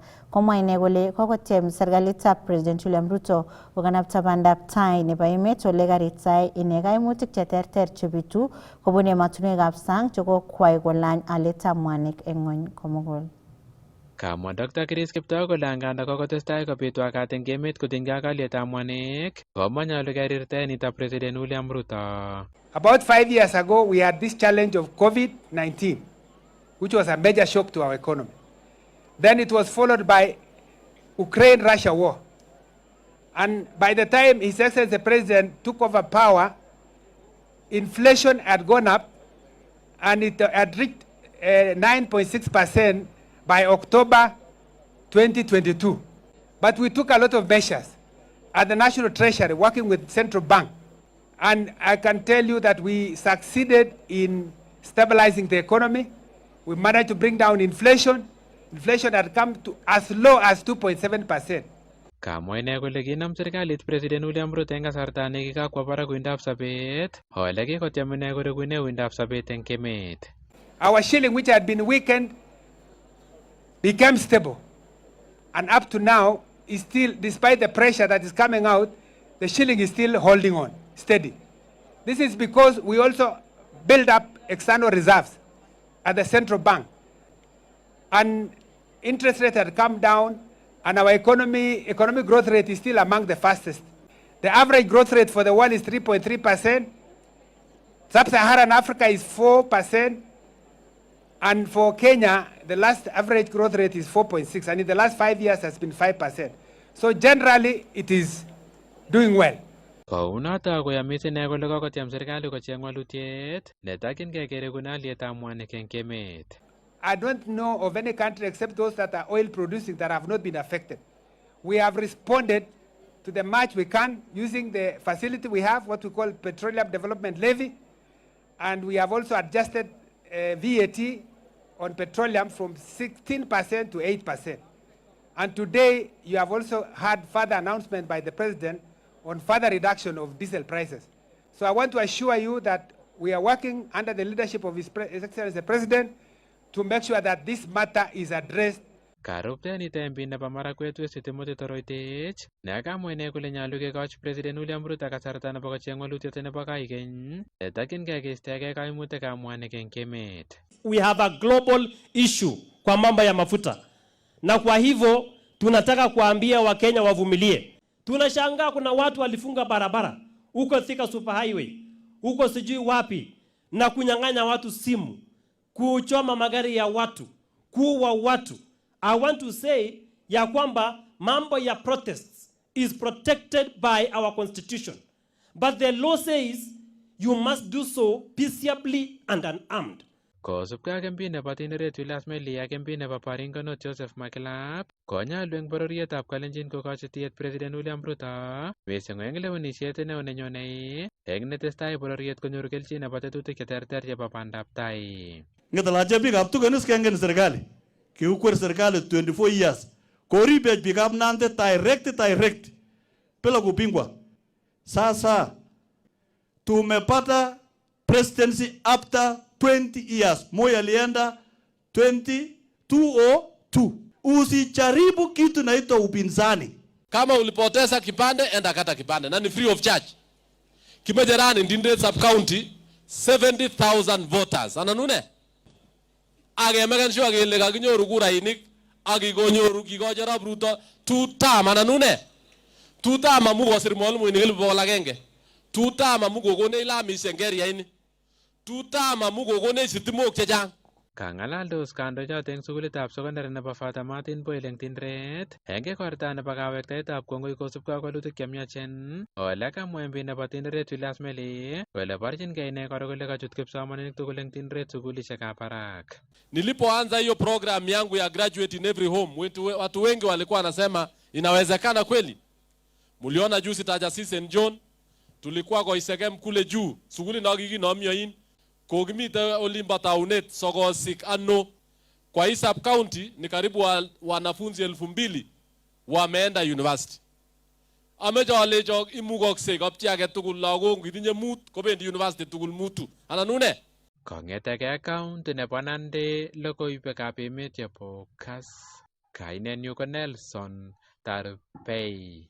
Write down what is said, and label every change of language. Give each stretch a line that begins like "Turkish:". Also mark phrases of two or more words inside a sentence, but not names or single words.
Kalenjin: Komwa ine kole kokotyem serikalitab President William Ruto kokanapta bandab tai nebo emet ole karitai ine kaimutik cheterter chebitu kobun ematunwekab sang chekokwai kolany alyetab mwanik eng ng'ony komugul. Kamwa Dr. Chris Kiptoo kole anganda kokotestai kobitu wakat eng emet kotinygei ak alyetab mwanik, komanyolu kerirtae nito President William Ruto.
English: About 5 years ago, we had this challenge of COVID-19, which was a major shock to our economy. Then it was followed by Ukraine-Russia war. And by the time His Excellency the President took over power, inflation had gone up and it had reached 9.6% by October 2022. But we took a lot of measures at the National Treasury working with Central Bank. And I can tell you that we succeeded in stabilizing the economy. We managed to bring down inflation. Inflation had come to as low as 2.7%.
Kalenjin: Kamwa ine kole kinam serikalit President William Ruto eng kasarta nekikakwa barak uindab sobet, ole kikotyem ine korekune uindab sobet eng emet.
English: Our shilling, which had been weakened, became stable. And up to now, is still, despite the pressure that is coming out, the shilling is still holding on, steady. This is because we also build up external reserves at the central bank. And interest rate had come down, and our economic growth rate is still among the fastest. The average growth rate for the world is 3.3%. Sub-Saharan Africa is 4%. And for Kenya, the last average growth rate is 4.6%, and in the last 5 years has been 5%. So generally, it is doing well.
Kalenjin: Kounoto koyamis ine kole kokotyem serikali kocheng walutiet netakyingei kerekune alyetab mwanik eng emet.
English: I don't know of any country except those that are oil producing that have not been affected. We have responded to the much we can using the facility we have, what we call Petroleum Development Levy, and we have also adjusted VAT on petroleum from 16% to 8%. And today, you have also had further announcement by the President on further reduction of diesel prices. So I want to assure you that we are working under the leadership of His Excellency the President to make sure that this matter is addressed.
Kalenjin: Karuptenito MP nebo Marakwet West Timothy Toroitich nekamwa ine kole nyolu kekochi President William Ruto kasarta nebo kocheng walutiet nebo kaikeny netakyingei keistoegei kaimutikab mwanik eng emet.
English: We have a global issue
Swahili: kwa mambo ya mafuta, na kwa hivyo tunataka kuambia Wakenya wavumilie. Tunashangaa kuna watu walifunga barabara huko Thika Super Highway, huko sijui wapi, na kunyang'anya watu simu, kuchoma magari ya watu, kuua watu.
English: I want to say
Swahili: ya kwamba mambo ya
English: protests is protected by our constitution. But the law says you must do so peaceably and unarmed.
Kalenjin: Kosubkei ak MP nebo Tindiret Julius Meli ak MP nebo Baringo North Joseph Makilap, konyolu eng bororietab Kalenjin kokochi tiet President William Ruto mising eng lewenisiet neo nenyone eng netestai bororiet konyoru kelchin nebo tetutik cheterter chebo bandab tai. Ng'etalache biikab tugenis kengen serikali. Kiukwer serikali 24 years. Koribech biikab Nandi direct
Swahili: bila kupingwa. Sasa tumepata presidency
English: after 20 years.
Swahili: Moi alienda 2002. Usijaribu kitu naitwa upinzani. Kama ulipoteza kipande, enda kata kipande. Na ni
English: free of charge.
Kalenjin: Kimejerani Tindiret
English: sub county 70,000 voters.
Kalenjin: Ananune? Agemeken sure kele kakinyoru kurainik akikonyoru kikochi Arap Ruto 2 term. Ananune? 2 term amu kosir mwalimuinik 100,000. 2 term amu kokonech lamisiek eng area ini. 2 term amu kokonech sitimok chechang. Kangalaldos kandochoto eng sukulitab sekondari nebo Father Martin Boyle eng Tindret eng igorta nebo kawektaetab kongoi kosubkei ak walutik chemiachen. Ole kamwa MP nebo Tindret Julius Meli kole borchinkei ine koro kole kachut kipsomaninik tugul eng Tindret sukulishekab barak.
Swahili: Nilipoanza hiyo program yangu ya
English: graduate in every home,
Swahili: watu wengi walikuwa wanasema inawezekana kweli. Muliona juzi Taja St. John, tulikuwa kwa Isegem kule juu, suguli na
Kalenjin: kikinomyoin, kogimite
Swahili: Olimba Taunet, Sogosik, Ano. Kwa hii sub county ni karibu wanafunzi 2,000 wameenda university.
Kalenjin: Amejo walejo imugokse kapchi age tugul lagok itinye mut kobendi university tugul mutu. Ananune? Kong'etegei county nebo Nandi logoiwekab emet chebo Kass. Kainenyu ko Nelson Tarbei.